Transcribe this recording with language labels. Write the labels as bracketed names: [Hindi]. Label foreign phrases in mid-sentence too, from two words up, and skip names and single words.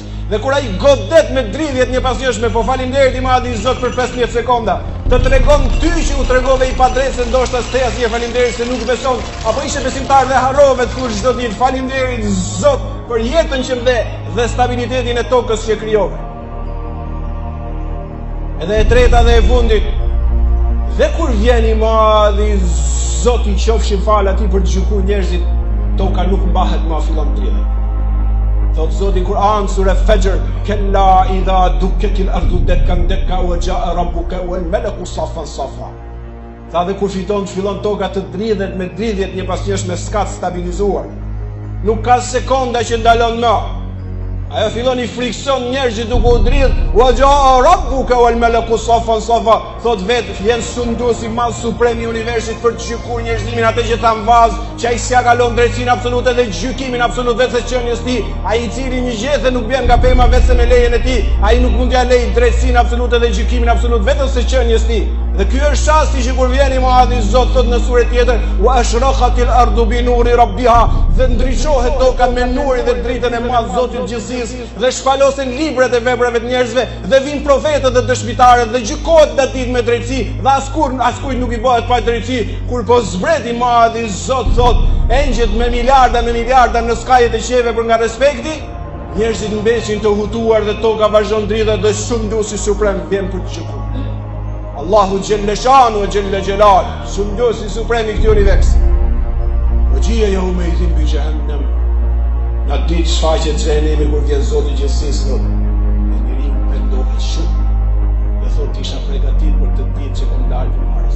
[Albanian] Dhe kur ai godet me dridhjet një pas njëshme, po falinderit i madhi Zot për 15 sekonda, të tregon ty që u tregove i padrejtë, ndoshta s'theja si e falinderit se nuk beson, apo ishe besimtar dhe harrove të thush çdo ditë falinderit Zot për jetën që më dhe stabilitetin e tokës që krijove. Edhe e treta dhe e fundit, dhe kur vjen i madhi Zoti qofshin fal atij për të gjykuar njerëzit, toka nuk mbahet më, fillon dridhet. Thot Zoti Kur'an sura Fajr, [Arabic] كلا إذا دكت الأرض دكا دكا وجاء ربك والملك صفا صفا. [Albanian] Tha dhe kur fillon toka të dridhet me dridhjet një pas njëshme, s'ka të stabilizuar. Nuk ka sekonda që ndalon më. Ajo fillon i frikson njerëzit duke u dridh, [Arabic] وجاء ربك والملك صفا صفا. [Albanian] Thot vetë vjen sunduesi madh suprem i universit për të gjykuar njerëzimin, atë që tha në vaz, që ai s'ia kalon drejtsinë absolute dhe gjykimin absolut vetë se qenies ti, ai i cili një gjë dhe nuk bën nga pema vetë me lejen e tij, ai nuk mund t'ia lejë drejtsinë absolute dhe gjykimin absolut vetë se qenies ti. Dhe ky është shasti që kur vjen i madhi Zot thot në sure tjetër, [Arabic] وأشرقت الأرض بنور ربها, [Albanian] dhe ndriçohet toka me nurin dhe dritën e madh Zotit gjithësisë, dhe shpalosen librat e veprave të njerëzve, dhe vijnë profetët dhe dëshmitarët dhe gjykohet datit me drejtësi, dhe askujt nuk i bëhet pa drejtësi. Kur po zbret i madhi Zot thot, engjëjt me miliarda në skajet e qeve për nga respekti, njerëzit mbesin të hutuar dhe toka vazhdon dridhet dhe sunduesi suprem vjen për të gjykuar. Allahu [Arabic] جل شأنه وجل جلاله, [Albanian] sunduesi suprem i këtij universi. [Arabic] وجيء يومئذ بجهنم. [Albanian] Në ditë shfaqet xhenemi kur vjen Zoti i gjithësisë thot, e njeriu pendohet shumë. Dhe thot isha përgatitur për të ditë që kam dalë